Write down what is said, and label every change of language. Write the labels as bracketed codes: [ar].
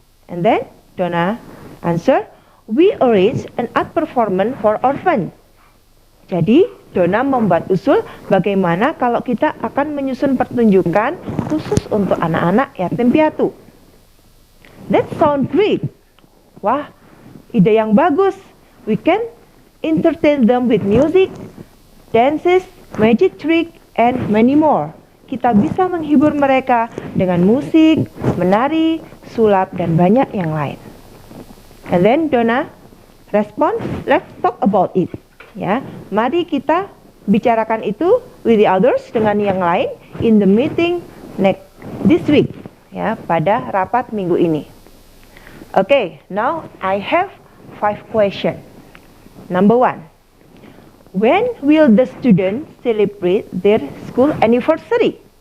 [en] And then Donna answer, "We arrange an art performance for orphans." [id] Jadi Donna membuat usul bagaimana kalau kita akan menyusun pertunjukan khusus untuk anak-anak yatim piatu. [en] That sound great. [id] Wah, ide yang bagus. [en] We can entertain them with music, dances, magic trick, and many more. [id] Kita bisa menghibur mereka dengan musik, menari, sulap, dan banyak yang lain. [en] And then Donna respond, "Let's talk about it." [id] Ya, mari kita bicarakan itu [en] with the others, [id] dengan yang lain, [en] in the meeting this week, [id] ya, pada rapat minggu ini. [en] Okay, now I have 5 questions. Number 1, when will the students celebrate their school anniversary?